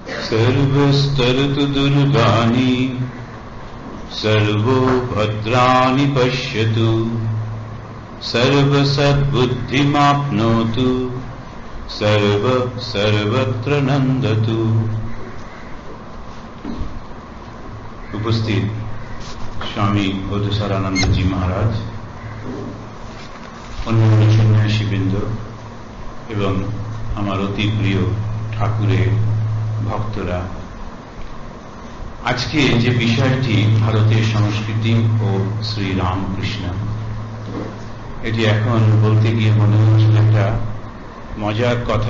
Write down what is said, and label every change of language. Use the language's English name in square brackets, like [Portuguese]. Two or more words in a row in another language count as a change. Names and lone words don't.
[Sanskrit] सर्वस्तरतु दुर्गानि सर्वो भद्राणि पश्यतु सर्वसद्बुद्धिमाप्नोतु सर्वत्र नंदतु। [Bangla] উপস্থিত স্বামী বোধসারানন্দ জী মহারাজ, অন্যান্য সন্ন্যাসীবৃন্দ এবং আমার অতি প্রিয় ঠাকুরের ভক্তরা, আজকে যে বিষয়টি ভারতের সংস্কৃতি ও শ্রী রামকৃষ্ণ, এটি এখন বলতে গিয়ে মনে হচ্ছে একটা মজার কথা।